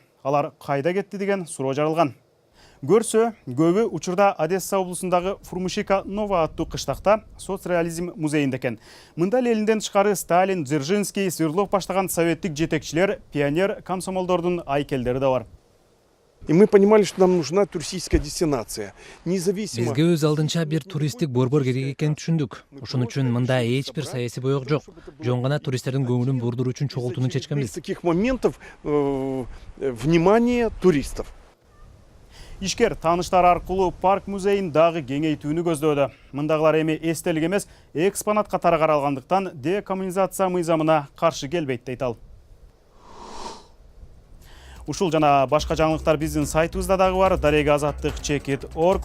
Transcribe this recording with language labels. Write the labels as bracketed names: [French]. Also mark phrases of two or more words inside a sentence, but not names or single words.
[Kyrgyz] Алар кайда кетти деген суроо жарылган. Көрсө, көбү учурда Одесса облусундагы Фурмышика Нова аттуу кыштакта соцреализм музейинде экен. Мында Ленинден тышкары Сталин, Дзержинский, Свердлов баштаган советтик жетекчилер, пионер комсомолдордун айкелдери да бар. [Russian] И мы понимали, что нам нужна туристическая дестинация. Независимо. [Kyrgyz] Бизге өз алдынча бир туристтик борбор керек экенин түшүндүк. Ошон үчүн мында эч бир саясий боек жок. Жөн гана туристтердин көңүлүн бурдуруу үчүн чогултууну чечкенбиз. [Russian] Из таких моментов внимание туристов. [Kyrgyz] Ишкер тааныштар аркылуу парк музейин дагы кеңейтүүнү көздөөдө. Мындагылар эми эстелик эмес, экспонат катары каралгандыктан декоммунизация мыйзамына каршы келбейт дейт ал. Ушул жана башка жаңылыктар биздин сайтыбызда дагы бар, daregaazаттык.org.